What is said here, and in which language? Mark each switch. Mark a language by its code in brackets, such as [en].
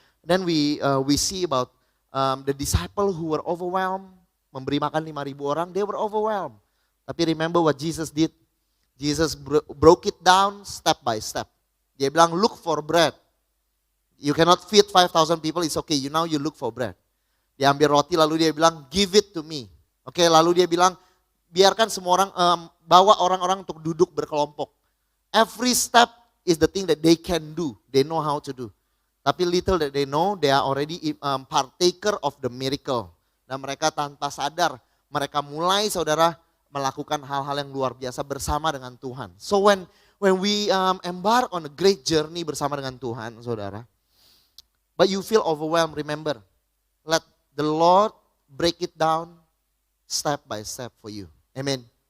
[en] Then we see about the disciple who were overwhelmed, [id] memberi makan 5,000 orang, [en] they were overwhelmed. Tapi remember what Jesus did. Jesus broke it down step by step. [id] Dia bilang [en] look for bread. You cannot feed 5,000 people, it's okay. Now you look for bread. [id] Dia ambil roti lalu dia bilang [en] give it to me. [id] Oke, lalu dia bilang biarkan semua orang bawa orang-orang untuk duduk berkelompok. [en] Every step is the thing that they can do. They know how to do. Tapi little that they know, they are already partaker of the miracle. [id] Dan mereka tanpa sadar, mereka mulai, saudara, melakukan hal-hal yang luar biasa bersama dengan Tuhan. [en] So when we embark on a great journey [id] bersama dengan Tuhan, [en] saudara, but you feel overwhelmed, remember, let the Lord break it down step by step for you. Amen.